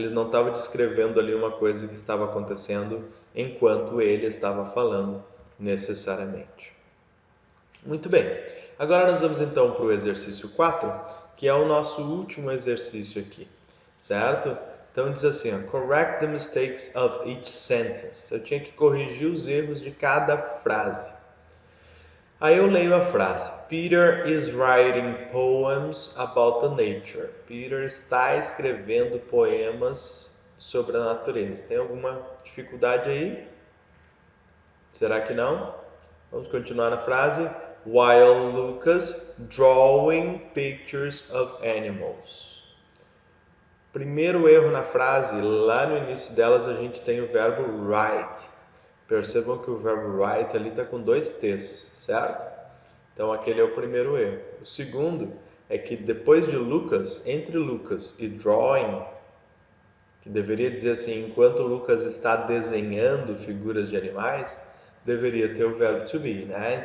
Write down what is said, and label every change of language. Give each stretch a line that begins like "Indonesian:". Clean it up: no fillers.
Portuguese: Ele não estava descrevendo ali uma coisa que estava acontecendo enquanto ele estava falando necessariamente. Muito bem, agora nós vamos então para o exercício 4, que é o nosso último exercício aqui, certo? Então diz assim, ó,
English: correct the mistakes of each sentence.
Portuguese: Eu tinha que corrigir os erros de cada frase. Aí eu leio a frase,
English: Peter is writing poems about the nature.
Portuguese: Peter está escrevendo poemas sobre a natureza. Tem alguma dificuldade aí? Será que não? Vamos continuar na frase.
English: While Lucas drawing pictures of animals.
Portuguese: Primeiro erro na frase, lá no início delas a gente tem o verbo write. Percebam que o verbo write ali está com 2 T's, certo? Então aquele é o primeiro erro. O segundo é que depois de Lucas, entre Lucas e drawing, que deveria dizer assim, enquanto Lucas está desenhando figuras de animais, deveria ter o verbo to be, né?